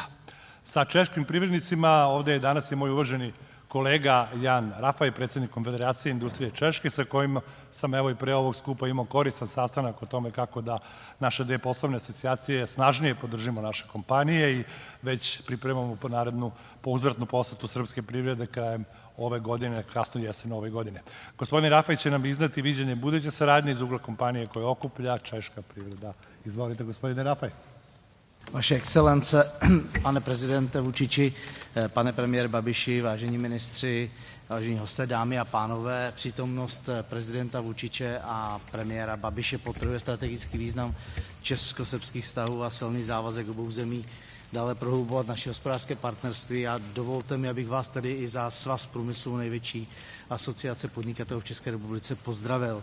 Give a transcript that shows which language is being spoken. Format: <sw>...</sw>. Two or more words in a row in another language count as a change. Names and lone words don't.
<sr>Sa češkim privrednicima ovde je danas i moj uvaženi kolega Jan Rafaj, predsjednik Konfederacije industrije Češke, sa kojim sam evo i pre ovog skupa imao koristan sastanak o tome kako da naše dve poslovne asocijacije snažnije podržimo naše kompanije i već pripremamo po narednu uzvratnu posetu srpske privrede krajem ove godine, kasno jesen ove godine. Gospodin Rafaj će nam iznati viđenje buduće saradnje iz ugla kompanije koje okuplja češka privreda. Izvolite, gospodine Rafaj.</sr> <cs>Vaše excelence, pane prezidente Vučiči, pane premiér Babiši, vážení ministři, vážení hosté, dámy a pánové, přítomnost prezidenta Vučiče a premiéra Babiše podtrhuje strategický význam česko-srbských vztahů a silný závazek obou zemí dále prohlubovat naše hospodářské partnerství a dovolte mi, abych vás tedy i za Svaz průmyslu, největší asociace podnikatelů v České republice, pozdravil.</cs>